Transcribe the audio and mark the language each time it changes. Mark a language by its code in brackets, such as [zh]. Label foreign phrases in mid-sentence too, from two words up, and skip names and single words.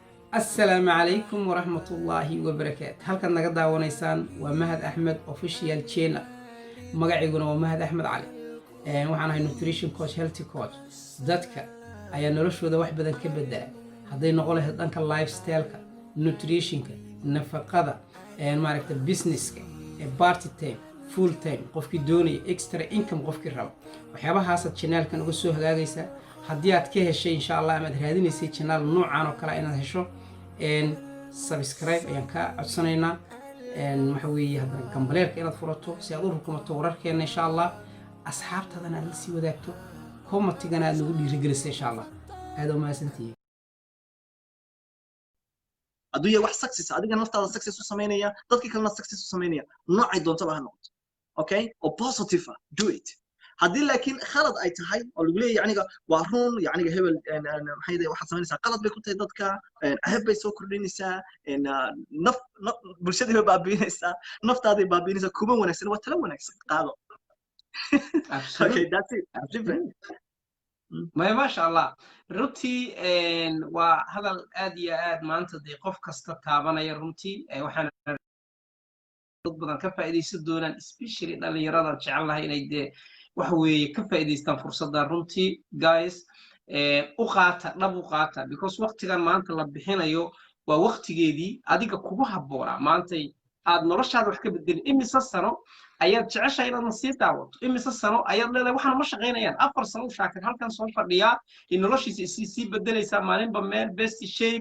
[ar] السلام عليكم ورحمة الله وبركاته. [so] halkan naga daawanaysaan waa Mahad Axmed official channel. Magaciiguna waa Mahad Axmed Cali. Waxaan ahay [en] nutrition coach, healthy coach. [so] Dadka ayaa noloshooda wax badan ka bedela. Hadday noqon lahayd dhanka [en] lifestyle-ka, nutrition-ka, [so] nafaqada, maaragta business-ka, [en] party time, full time, [so] qofkii doonaya [en] extra income [so] qofkii rabo. Waxyaabahaas channel-kan uga soo hagaagaysa. haddii aad ka heshay [ar] إن شاء الله [so] ama aad raadinaysay channel noocan oo kale inaad hesho subscribe ayaan ka codsanaynaa waxa weeye haddana gambaleelka inaad furato si aad u rukumato wararkeena [ar] إن شاء الله [so] asxaabtadana aad la sii wadaagto commentigana aad nagu dhiirigeliso [ar] إن شاء الله [so] aad u mahadsantihiin adduunya wax success adiga naftaada success u sameynaya dadkii kalena success u sameynaya noocay doontaba ha noqoto okay oo positive [en] do it [so] haddii laakiin khalad ay tahay oo lagu leeyahay yaniga waa run yaniga hebel maxay waxaad samaynaysaa qalad bay ku tahay dadka ahab bay soo kordhinaysaa bulshadii bay baabiinaysaa naftaaday baabiinaysaa kuma wanaagsan waa tala wanaagsan qaado [en] okay that's it different [ar] ما شاء الله [so] runtii waa hadal aad iyo aad maanta de qof kasta taabanaya runtii waxaan dad badan ka faa'iideysan doonaan especially dhalinyarada jecel lahay inay de wax weeye ka faa'iideystaan fursadda runtii guys u qaata dhab u qaata because waqtigan maanta la bixinayo waa waqtigeedii adiga kugu habboonaa maantay aad noloshaada wax ka bedelin imisa sano ayaad jeceshahay inaad nasiib daawato imisa sano ayaad leedahay waxaan ma shaqaynayaan 4 sano u shaakir halkan soo fadhiyaa in noloshiisa sii bedelaysaa maalinba meel [en] best shape